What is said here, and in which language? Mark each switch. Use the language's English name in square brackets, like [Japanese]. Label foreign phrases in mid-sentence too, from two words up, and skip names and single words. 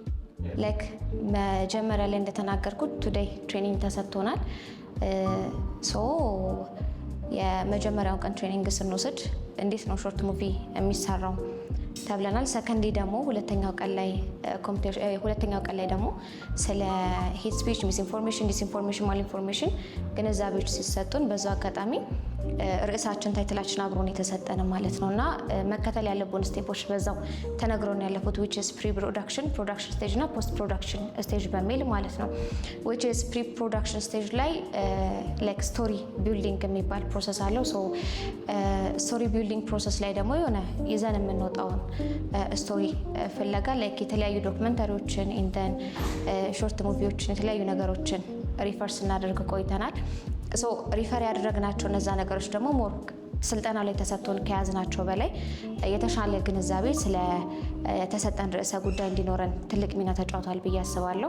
[Amharic] ላይክ መጀመሪያ ላይ እንደተናገርኩት ቱዴይ ትሬኒንግ ተሰጥቶናል። ሶ የመጀመሪያው ቀን ትሬኒንግ ስንወስድ እንዴት ነው [English] short movie [Amharic] የሚሰራው ተብለናል። ሰከንዴ ደግሞ ሁለተኛው ቀን ላይ ደግሞ ስለ [English] hate speech፣ mis information፣ [Amharic] ዲስኢንፎርሜሽን፣ [English] mal information [Amharic] ግንዛቤዎች ሲሰጡን በዛው አጋጣሚ ርዕሳችን ታይትላችን አብሮን የተሰጠን ማለት ነው እና መከተል ያለብን ስቴፖች በዛው ተነግሮን ያለፉት [English] which is pre-production, production stage [Amharic] እና [English] post production stage [Amharic] በሚል ማለት ነው። [English] which is pre-production stage [Amharic] ላይ [English] like story building [Amharic] የሚባል ፕሮሰስ አለው። ሶ [English] story building process [Amharic] ላይ ደግሞ የሆነ ይዘን የምንወጣውን ስቶሪ ፍለጋ like የተለያዩ ዶክመንታሪዎችን ኢንተን [English] short movies [Amharic] የተለያዩ ነገሮችን ሪፈር ስናደርግ ቆይተናል። ሶ ሪፈር ያደረግናቸው እነዛ ነገሮች ደግሞ ሞር ስልጠና ላይ ተሰጥቶን ከያዝናቸው በላይ የተሻለ ግንዛቤ ስለ ተሰጠን ርዕሰ ጉዳይ እንዲኖረን ትልቅ ሚና ተጫውቷል ብዬ አስባለሁ።